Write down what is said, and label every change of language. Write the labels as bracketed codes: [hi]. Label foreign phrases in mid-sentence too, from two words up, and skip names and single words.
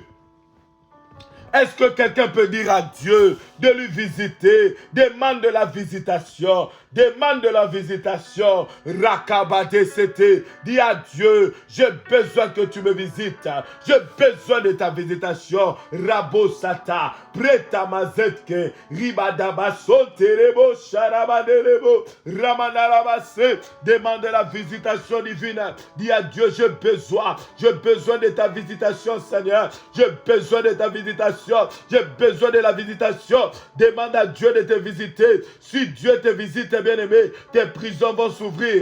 [fr] Est-ce que quelqu'un peut dire à Dieu de lui visiter? Demande de la visitation. Demande de la visitation. Rakabate sete. Dis à Dieu, j'ai besoin que tu me visites. J'ai besoin de ta visitation. Rabo sata. Preta mazetke. Ribadaba soterebo. Sharabaderebo. Ramanarabase. Demande de la visitation divine. Dis à Dieu, j'ai besoin de ta visitation, Seigneur. J'ai besoin de ta visitation. J'ai besoin de la visitation. Demande à Dieu de te visiter. Si Dieu te visite, bien-aimé, tes prisons vont s'ouvrir.